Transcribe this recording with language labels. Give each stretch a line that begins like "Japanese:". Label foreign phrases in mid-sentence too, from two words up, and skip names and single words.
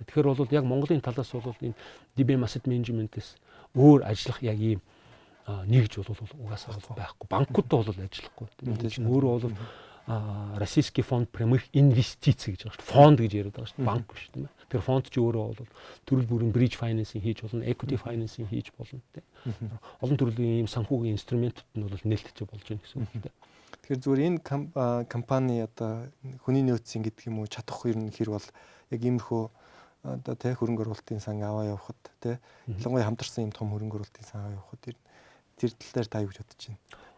Mongolian: Тэгэхээр бол яг Монголын талаас бол энэ DBM Asset Management-с өөр ажиллах яг ийм нэгж бол угаасаа байхгүй. Банкудтай бол ажиллахгүй. Тэгээд чинь өөрөө бол
Russian: российский фонд прямых инвестиций
Mongolian: гэж байгаа шүү. Фонд гэж яриад байгаа шүү. Банк биш тийм ээ. Тэр фонд ч өөрөө бол төрөл бүрийн
English: bridge financing
Mongolian: хийж болно,
English: equity financing
Mongolian: хийж болно тийм. Олон төрлийн ийм санхүүгийн инструментууд нь бол нээлттэй болж байна гэсэн үг тийм. Тэгэхээр зүгээр энэ компани одоо хүний нөөцийн гэдэг юм уу чадах ер нь хэр бол яг иймэрхүү одоо тэ хөрөнгө оруулалтын сан аваа явахад тэ ялангуяа хамтарсан юм том хөрөнгө оруулалтын сан аваа явахад тэр тал дээр та юу гэж бодож байна?